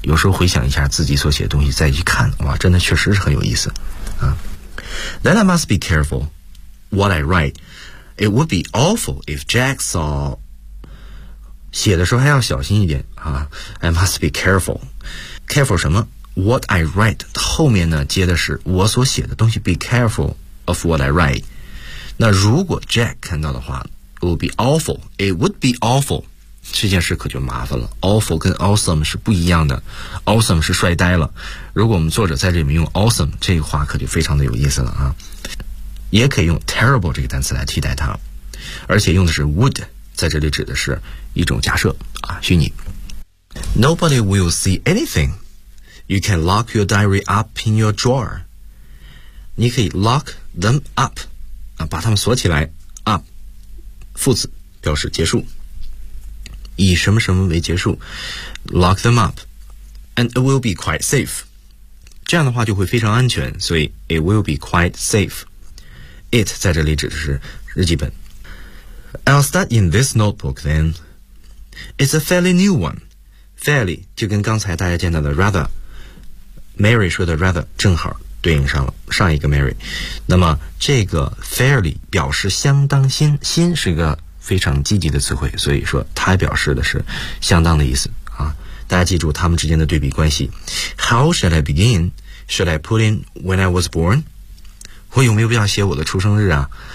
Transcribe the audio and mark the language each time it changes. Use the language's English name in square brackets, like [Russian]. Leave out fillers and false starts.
[Chinese] 有时候回想一下自己所写的东西再去看，哇，真的确实是很有意思啊。 [English] Then I must be careful what I write. It would be awful if Jack saw. [Chinese] 写的时候还要小心一点啊。 [English] I must be carefulcareful [Chinese] 什么 [English] what I write [Chinese] 后面呢接的是我所写的东西， [English] be careful of what I write， [Chinese] 那如果 Jack 看到的话， [English] will be awful， it would be awful， [Chinese] 这件事可就麻烦了。 awful 跟 awesome 是不一样的， awesome 是帅呆了，如果我们作者在这里面用 awesome， 这话可就非常的有意思了啊。也可以用 terrible 这个单词来替代它，而且用的是 would， 在这里指的是一种假设啊，虚拟。 [English] Nobody will see anything. You can lock your diary up in your drawer. [Chinese] 你可以 [English] lock them up， [Chinese] 啊，把它们锁起来。 up， 副词表示结束，以什么什么为结束。 [English] lock them up， and it will be quite safe. [Chinese] 这样的话就会非常安全，所以 [English] it will be quite safe. [Chinese] It 在这里指的是日记本。 [English] I'll start in this notebook then. It's a fairly new one. [Chinese] Fairly 就跟刚才大家见到的 rather， Mary 说的 rather 正好对应上了上一个 Mary， 那么这个 fairly 表示相当新，新是一个非常积极的词汇，所以说它表示的是相当的意思啊。大家记住他们之间的对比关系。 [English] How should I begin? Should I put in when I was born? [Chinese] 我有没有必要写我的出生日啊？